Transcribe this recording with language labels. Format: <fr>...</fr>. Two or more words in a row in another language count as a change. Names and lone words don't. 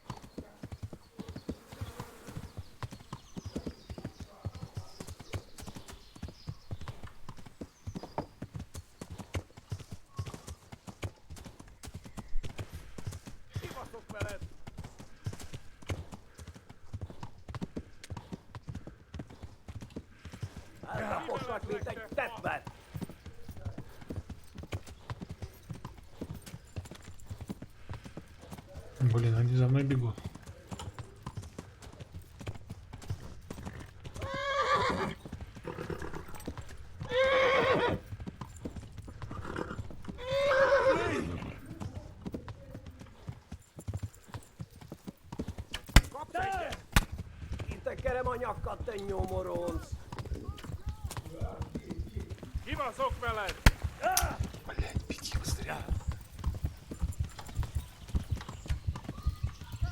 <hu>Kibaszok veled! Eltaposlak, mint egy tettben!</hu> <ru>Блин, они за мной бегут.</ru> <hu>Kitekerem a nyakat, te nyomoronc! Kibaszok veled!</hu> <ru>Блять, беги быстрее.</ru>